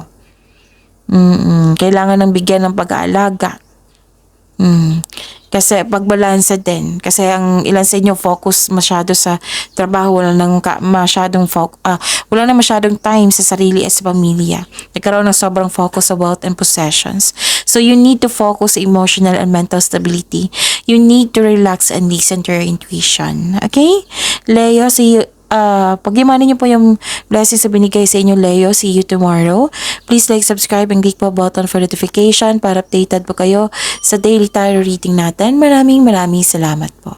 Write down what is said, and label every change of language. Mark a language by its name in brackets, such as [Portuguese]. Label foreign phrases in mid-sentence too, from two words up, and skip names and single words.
[Filipino] Kailangan ng bigyan ng pag-aalaga. Kasi pagbalansa din. Kasi ang ilan sa inyo focus masyado sa trabaho, wala na masyadong time sa sarili at sa pamilya. Nagkaroon ng sobrang focus sa [English] wealth and possessions. So you need to focus sa emotional and mental stability. You need to relax and listen to your intuition. Okay? [Filipino] Leo, pag-imanin niyo po yung blessings na binigay sa inyo, Leo. [English] See you tomorrow. Please like, subscribe, and click po button for notification para updated [Filipino] po kayo sa [English] daily tarot reading natin. [Filipino] Maraming salamat po.